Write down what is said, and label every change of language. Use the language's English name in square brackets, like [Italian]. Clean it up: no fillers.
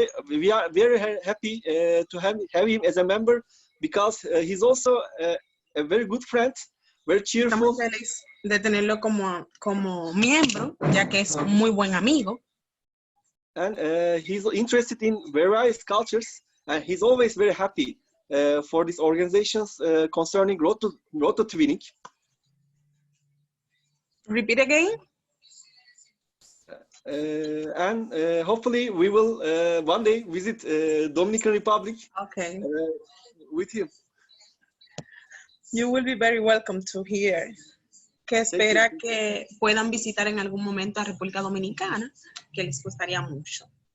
[English] We are very happy to have him as a member because he's also a very good friend, very cheerful. [Spanish] Estamos felices de tenerlo como miembro, ya que es un muy buen amigo. [English] And he's interested in various cultures, and he's always very happy for these organizations concerning road to twinning. Repeat again. And hopefully we will one day visit Dominican Republic with him. You will be very welcome to here. [Spanish] Que espera que puedan visitar en algún momento a República Dominicana, que les gustaría mucho.